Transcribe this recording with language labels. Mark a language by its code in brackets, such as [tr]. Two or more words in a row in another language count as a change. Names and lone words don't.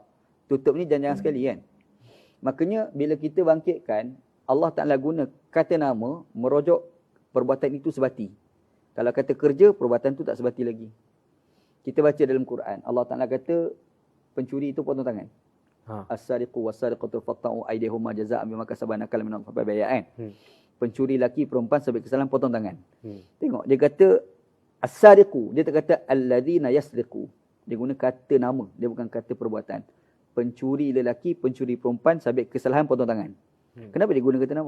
[ms] Tutup ni jangan-jangan sekali kan. Makanya, bila kita bangkitkan, Allah Ta'ala guna kata nama, merujuk perbuatan itu sebati. Kalau kata kerja, perbuatan itu tak sebati lagi. Kita baca dalam Quran, Allah Ta'ala kata, pencuri itu potong tangan. [ar] السارق والسارقة فاقطعوا أيديهما جزاء بما كسبا نكالا من الله kan. [ms] Pencuri laki perempuan sampai kesalahan potong tangan. Tengok dia kata as-sariqu, dia tak kata [ar] الذين يسرقون. [ms] Dia guna kata nama, dia bukan kata perbuatan. Pencuri lelaki, pencuri perempuan sampai kesalahan potong tangan. Kenapa dia guna kata nama?